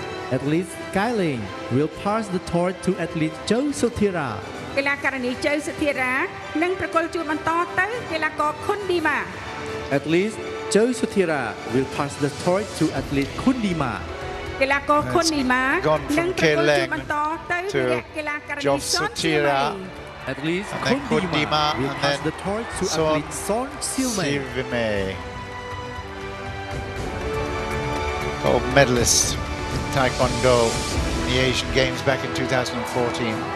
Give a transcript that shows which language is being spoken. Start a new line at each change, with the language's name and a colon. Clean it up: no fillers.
English: Athlete Skyling will pass the torch to athlete Joe Sotira.
Khmer: កីឡាករនីជ័យសុធារានឹងប្រកល់ជូនបន្តទៅកីឡាករខុនឌីម៉ា
English: Athlete Joe Sotira will pass the torch to athlete Kundima.
Khmer: កីឡាករខុនឌីម៉ានឹងប្រកល់ជូនបន្តទៅកីឡាករនីសុនសៀមី
English: Athlete Kundima will pass the torch to athlete Son Silmei. Gold medalist in Taekwondo in the Asian Games back in 2014.